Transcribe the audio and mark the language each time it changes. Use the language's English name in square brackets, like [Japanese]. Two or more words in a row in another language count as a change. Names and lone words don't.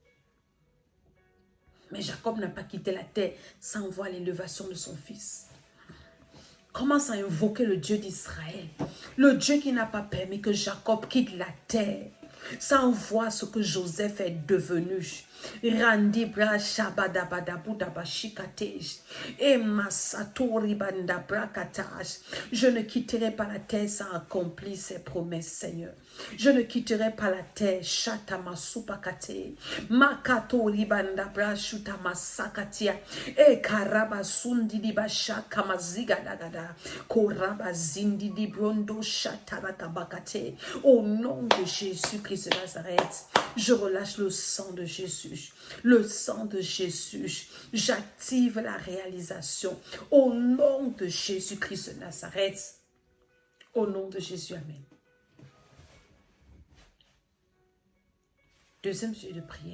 [French] Mais Jacob n'a pas quitté la terre sans voir l'élévation de son fils. Commence à invoquer le Dieu d'Israël. Le Dieu qui n'a pas permis que Jacob quitte la terre sans voir ce que Joseph est devenu. Randi bra shabada badabuda bashikatej et masatori banda brakataj. Je ne quitterai pas la terre sans accomplir ses promesses, Seigneur. Je ne quitterai pas la terre. Shatama supakate makatori banda brashuta masakatia e karaba sundi di bashaka maziga dagada koraba zindi di brondo shatara kabakate. Au nom de Jésus-Christ de Nazareth, je relâche le sang de Jésus. Le sang de Jésus, j'active la réalisation au nom de Jésus-Christ de Nazareth. Au nom de Jésus, amen. Deuxième sujet de prière.